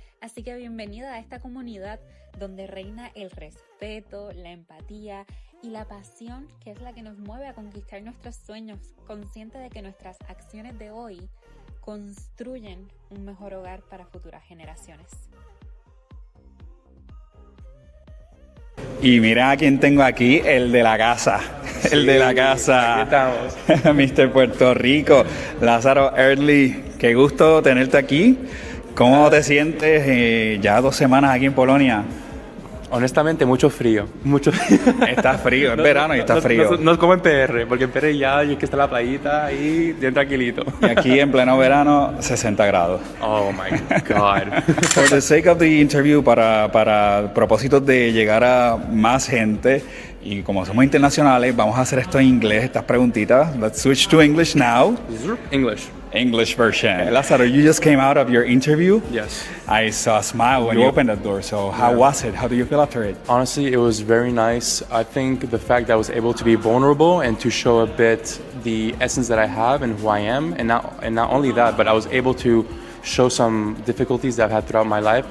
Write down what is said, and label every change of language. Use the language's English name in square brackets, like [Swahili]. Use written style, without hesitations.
[Spanish] Así que bienvenida a esta comunidad donde reina el respeto, la empatía y la pasión, que es la que nos mueve a conquistar nuestros sueños, consciente de que nuestras acciones de hoy construyen un mejor hogar para futuras generaciones. Y mira a quién tengo aquí, el de la casa. Sí, el de la casa. Aquí estamos. Mr. Puerto Rico, Lázaro Early. Qué gusto tenerte aquí. ¿Cómo te sientes ya 2 semanas aquí en Polonia? Honestamente, mucho frío. Está frío, es verano y está frío. No es como en PR, porque en PR ya es que está la playita ahí bien tranquilito. Y aquí en pleno verano, 60 grados. [English] Oh my God. For the sake of the interview, [Spanish] para propósitos de llegar a más gente, y como somos internacionales, vamos a hacer esto en inglés, estas preguntitas. [English] Let's switch to English now. English version. Lázaro, you just came out of your interview. Yes. I saw a smile when you opened the door. So how was it? How do you feel after it? Honestly, it was very nice. I think the fact that I was able to be vulnerable and to show a bit the essence that I have and who I am, and not only that, but I was able to show some difficulties that I've had throughout my life.